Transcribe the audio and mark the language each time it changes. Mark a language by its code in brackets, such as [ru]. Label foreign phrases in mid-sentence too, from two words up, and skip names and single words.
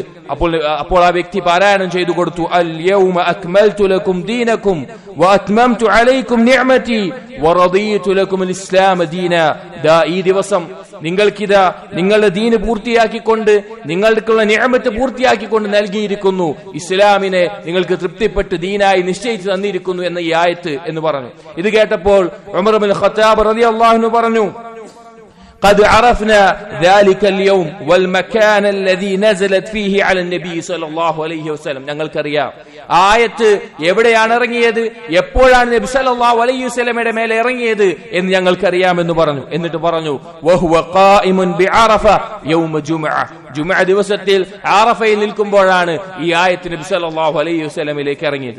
[ml] അപ്പോൾ ആ വ്യക്തി പാരായണം ചെയ്തു കൊടുത്തു, [ar] اليوم أكملت لكم دينكم وأتممت عليكم نعمتي ورضيت لكم الإسلام دينا, [ml] ദാ ഈ ദിവസം നിങ്ങൾക്കിതാ നിങ്ങളുടെ ദീന് പൂർത്തിയാക്കിക്കൊണ്ട്, നിങ്ങൾക്കുള്ള നിഅമത്ത് പൂർത്തിയാക്കിക്കൊണ്ട് നൽകിയിരിക്കുന്നു, ഇസ്ലാമിനെ നിങ്ങൾക്ക് തൃപ്തിപ്പെട്ട് ദീനായി നിശ്ചയിച്ചു തന്നിരിക്കുന്നു എന്ന ഈ ആയത്ത് എന്ന് പറഞ്ഞു. ഇത് കേട്ടപ്പോൾ ഉമർ ഇബ്നു ഖത്താബ് [ar] رضي الله عنه [ml] പറഞ്ഞു, [ar] قد عرفنا ذلك اليوم والمكان الذي نزلت فيه على النبي صلى الله عليه وسلم, [ml] ഞങ്ങൾക്കറിയാം ആയത്ത് എവിടെയാണ് ഇറങ്ങിയത്, എപ്പോഴാണ് നബി [ar] صلى الله عليه وسلم [ml] മേലെ ഇറങ്ങിയത് എന്ന് ഞങ്ങൾക്കറിയാമെന്ന് പറഞ്ഞു. എന്നിട്ട് പറഞ്ഞു, [ar] وهو قائم بعرفة يوم جمعة, [ml] ജുമുഅ ദിവസത്തിൽ അറഫയിൽ നിൽക്കുമ്പോഴാണ് ഈ ആയത്ത് നബി [ar] صلى الله عليه وسلم [ml] ഇറങ്ങിയത്.